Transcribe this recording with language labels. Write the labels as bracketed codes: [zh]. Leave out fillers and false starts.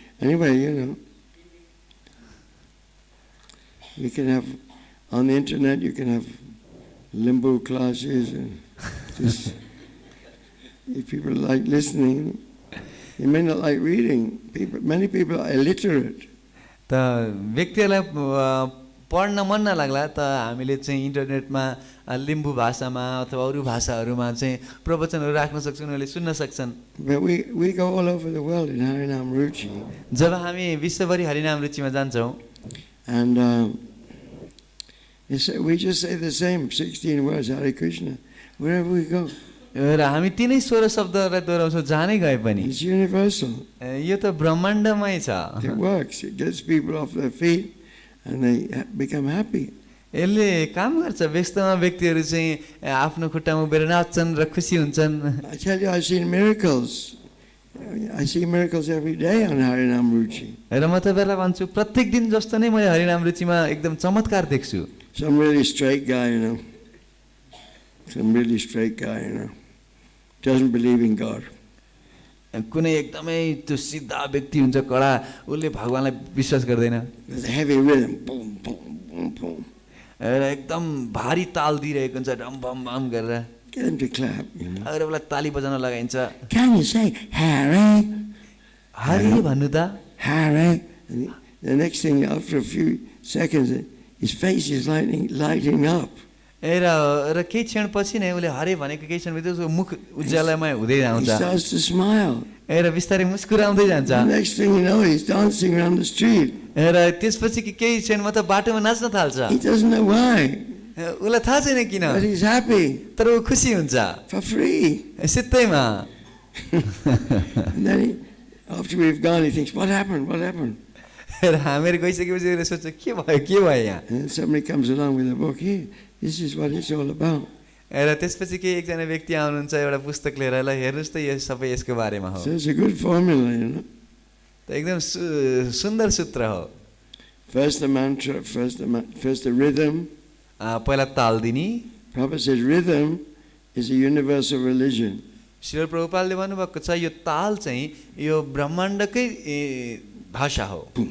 [en] Anyway, we can have, on the internet, you can have Limbu classes and just, if people like listening, you may not like reading. Many people are illiterate. [ne] त व्यक्तिहरूलाई पढ्न मन नलाग्ला त हामीले चाहिँ इन्टरनेटमा लिम्बू भाषामा अथवा अरू भाषाहरूमा चाहिँ प्रवचनहरू राख्न सक्छौँ, उनीहरूले सुन्न सक्छन्। [en] But we go all over the world in Harinam Ruchi. [ne] जब हामी विश्वभरि हरिनाम रुचिमा जान्छौँ, [en] And we just say the same 16 words, Hare Krishna, wherever we go. [ne] र हामी तिनै 16 शब्दहरूलाई दोहोऱ्याउँछौँ जहाँनै गए पनि। [en] It's universal. [ne] यो त ब्रह्माण्डमै छ। [en] It works. It gets people off their feet and they become happy. [ne] यसले काम गर्छ, व्यस्तमा व्यक्तिहरू चाहिँ आफ्नो खुट्टामा उभिएर नाच्छन् र खुसी हुन्छन्। [en] I tell you, I've seen miracles. I see miracles every day on Harinam Ruchi. [ne] र म तपाईँलाई भन्छु प्रत्येक दिन जस्तो नै मैले हरिनाम रुचिमा एकदम चमत्कार देख्छु। [en] Some really straight guy, Some really straight guy, Doesn't believe in God. [ne] कुनै एकदमै त्यो सिधा व्यक्ति हुन्छ कडा, उसले भगवानलाई विश्वास गर्दैन। [en] There's a heavy rhythm. Boom, boom, boom, boom. [ne] र एकदम भारी ताल दिइरहेको हुन्छ डम बम बम गरेर। [en] Get him to clap, [ne] अरू बेला ताली बजाउन लगाइन्छ। [en] Can you say Hare? [ne] हरे भन्नु त। [en] Hare. And the next thing, after a few seconds, his face is lighting up. [ne] र केही क्षण पछि नै उसले हरे भनेको केही क्षण भित्र उसको मुख उज्यालोमय हुँदै [en] He [ne] आउँछ। [en] starts to smile. [ne] र बिस्तारै मुस्कुराउँदै जान्छ। [en] The next thing you know, he's dancing around the street. [ne] र त्यसपछि केही क्षणमा त बाटोमा नाच्न थाल्छ। [en] He doesn't know why, [ne] उसलाई थाहा छैन किन, [en] but he's happy [ne] तर ऊ खुसी हुन्छ [en] for free. [ne] सित्तैमा। [en] And then after we've gone, he thinks, what happened? What happened? [ne] र हामीहरू गइसकेपछि उसले सोध्छ के भयो यहाँ। [en] And somebody comes along with a book. Here, this is what it's all about. [ne] र त्यसपछि के एकजना व्यक्ति आउनुहुन्छ एउटा पुस्तक लिएर, ल हेर्नुहोस् त यो सबै यसको बारेमा हो। [en] So it's a good formula, [ne] त एकदम सुन्दर सूत्र हो। [en] First the mantra, first the rhythm. [ne] पहिला ताल दिने। [en] Prabhupada says rhythm is a universal religion. [ne] Srila प्रभुपादले भन्नुभएको छ यो ताल चाहिँ यो ब्रह्माण्डकै भाषा हो।